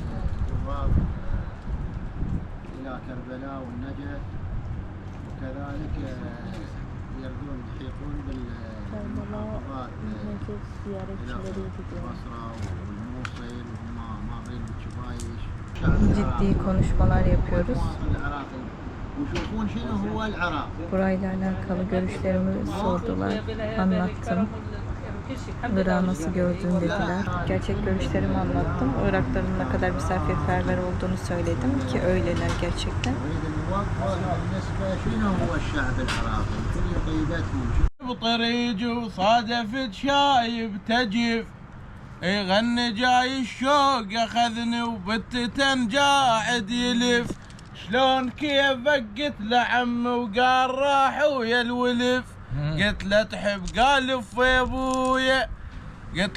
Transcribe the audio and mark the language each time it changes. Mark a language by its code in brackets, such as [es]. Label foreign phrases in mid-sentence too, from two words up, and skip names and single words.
[ar] إلى كربلاء والنجف، وكذلك يردون يحيطون بالمحافظات إلى البصرة والموصل وما بين الشبايش. [tr] Ciddi konuşmalar yapıyoruz. [ar] العراقي ويشوفون شنو هو العراق. [tr] Burayla alakalı görüşlerimi sordular. Anlattım. Irak'ı nasıl gördüğünü dediler. Gerçek görüşlerimi anlattım. Irakların ne kadar misafirperver olduğunu söyledim ki öyleler gerçekten. [ar] شنو هو الشعب العراقي؟ كل قيدتهم بطريق وصادفت شايب تجف يغني جاي الشوق اخذني وبتتن قاعد يلف شلون كيف قلت له عمي وقال راح ويا الولف قلت له تحب قال في ابويا قلت